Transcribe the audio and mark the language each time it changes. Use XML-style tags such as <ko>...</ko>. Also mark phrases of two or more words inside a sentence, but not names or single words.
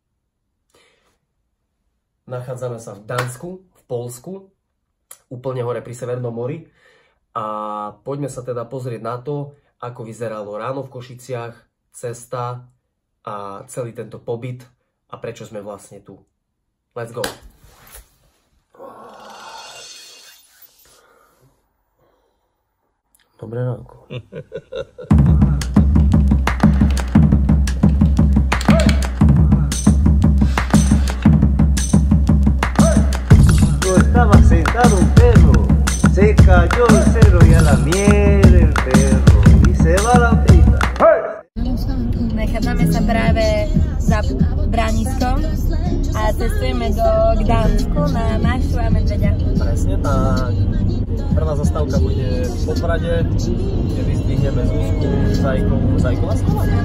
<sk>Nachádzame sa v Dánsku, v Poľsku, úplne hore pri Severnom mori. A poďme sa teda pozrieť na to, ako vyzeralo ráno v Košiciach, cesta a celý tento pobyt a prečo sme vlastne tu.</sk> <en>Let's go!</en> <sk>Dobré ránko.</sk> <es>Estaba sentado un perro, se cayó el cerro y a la mierda el perro y se va la pita.</es> <sk>Nachádzame sa práve za brániskom a cestujeme do Gdansku na Mášu a medveďa. Presne tak. Prvá zastávka bude v Poprade, kde vyzdvihneme Zuzku, Zajku a Slava.</sk>